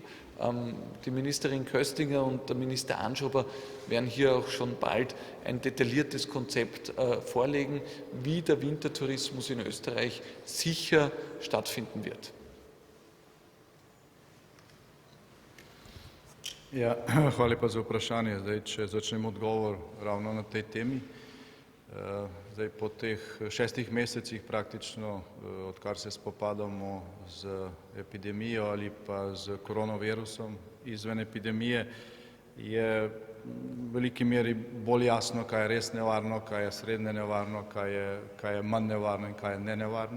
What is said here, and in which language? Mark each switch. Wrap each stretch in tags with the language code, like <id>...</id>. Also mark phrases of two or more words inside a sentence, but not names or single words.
<de>Die Ministerin Köstinger und der Minister Anschober werden hier auch schon bald ein detailliertes Konzept vorlegen, wie der Wintertourismus in Österreich sicher stattfinden wird.</de> <sl>Ja, hvala lepa za vprašanje. Zdaj, če začnem odgovor ravno na tej temi. Zdaj, po teh 6 mesecih praktično, odkar se spopadamo z epidemijo ali pa z koronavirusom izven epidemije, je v veliki meri bolj jasno, kaj je res nevarno, kaj je srednje nevarno, kaj je manj nevarno in kaj je nenevarno.</sl>